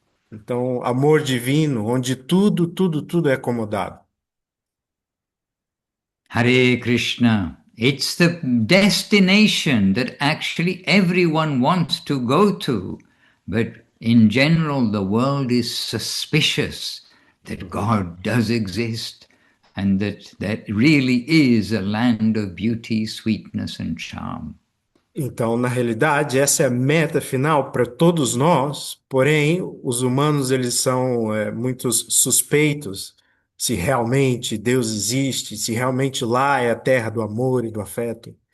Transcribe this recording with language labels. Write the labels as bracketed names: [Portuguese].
[Portuguese] Então, amor divino, onde tudo é acomodado. [Sanskrit] Hare Krishna. [English] It's the destination that actually everyone wants to go to. But in general, the world is suspicious that God does exist and that really is a land of beauty, sweetness and charm. [Portuguese] Então, na realidade, essa é a meta final para todos nós, porém, os humanos eles são muito suspeitos se realmente Deus existe, se realmente lá é a terra do amor e do afeto.